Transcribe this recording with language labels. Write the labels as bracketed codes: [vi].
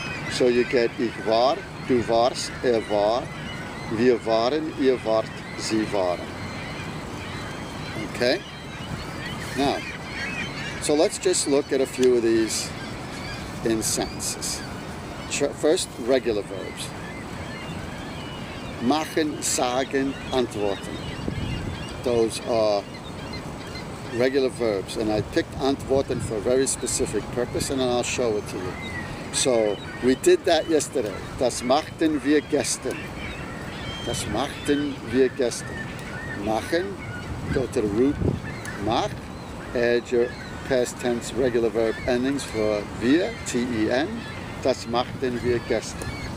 [de] So you get ich war, du warst, war. Wir waren, ihr wart, sie waren. [en] Okay? Now, so let's just look at a few of these in sentences. First, regular verbs. Machen, sagen, antworten. Those are regular verbs, and I picked antworten for a very specific purpose, and I'll show it to you. So, we did that yesterday. [de] Das machten wir gestern. Das machten wir gestern. [en] Machen, go to the root, mach, add your past tense regular verb endings for wir, ten. [de] Das machten wir gestern.